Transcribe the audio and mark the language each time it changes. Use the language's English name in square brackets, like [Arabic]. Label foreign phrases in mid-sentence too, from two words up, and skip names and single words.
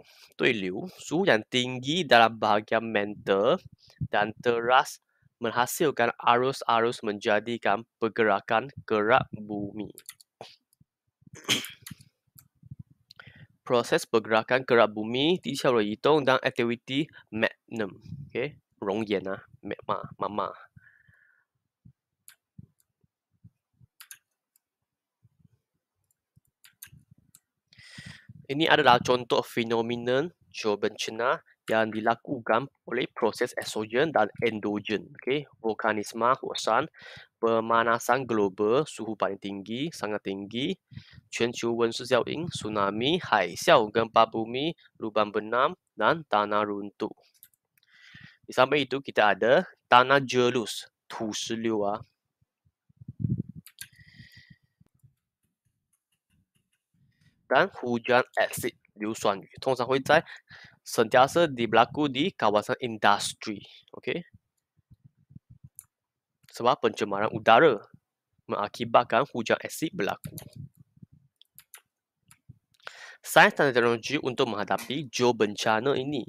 [Malay] Tuiliu, suhu yang tinggi dalam bahagian mantel dan teras menghasilkan arus-arus menjadikan pergerakan gerak bumi. Proses pergerakan gerak bumi [Chinese] 地壳的移动 [Malay] dan aktiviti magnem. Okay, [Chinese] 熔岩啊 [Malay] magma. Ini adalah contoh fenomena geobencana yang dilakukan oleh proses eksogen dan endogen. Okay, vulkanisme huasan, pemanasan global, suhu paling tinggi, sangat tinggi, [Chinese] 全球温室效应, tsunami, 海啸, [Malay] gempa bumi, lubang benam, dan tanah runtuh. Di samping itu kita ada tanah jelus, [Chinese] 土石流啊. [Malay] Dan hujan asid, [Chinese] 硫酸雨, 通常会在 [Malay] sentiasa berlaku di kawasan industri. Okay? Sebab pencemaran udara mengakibatkan hujan asid berlaku. Sains dan teknologi untuk menghadapi geobencana ini.